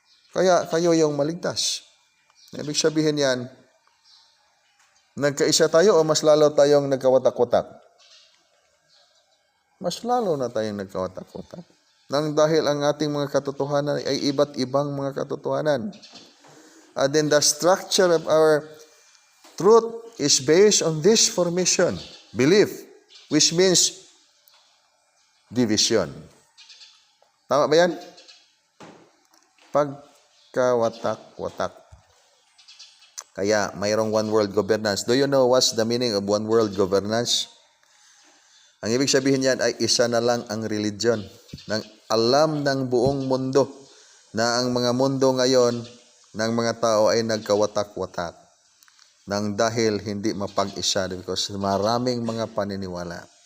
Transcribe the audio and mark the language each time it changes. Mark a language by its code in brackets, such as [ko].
[tl] Kaya kayo yung maligtas. Ibig sabihin yan, nagkaisa tayo o mas lalo tayong nagkawatak-watak? Mas lalo na tayong nagkawatak-watak. Nang dahil ang ating mga katotohanan ay iba't ibang mga katotohanan. [en] And then the structure of our truth is based on this formation, belief, which means [tl] division. Tama ba yan? Pagkawatak-watak. Kaya mayroong one world governance. [en] Do you know what's the meaning of one world governance? [tl] Ang ibig sabihin yan ay isa na lang ang religion. Nang alam ng buong mundo na ang mga mundo ngayon ng mga tao ay nagkawatak-watak. Nang dahil hindi mapag-isa because maraming mga paniniwala.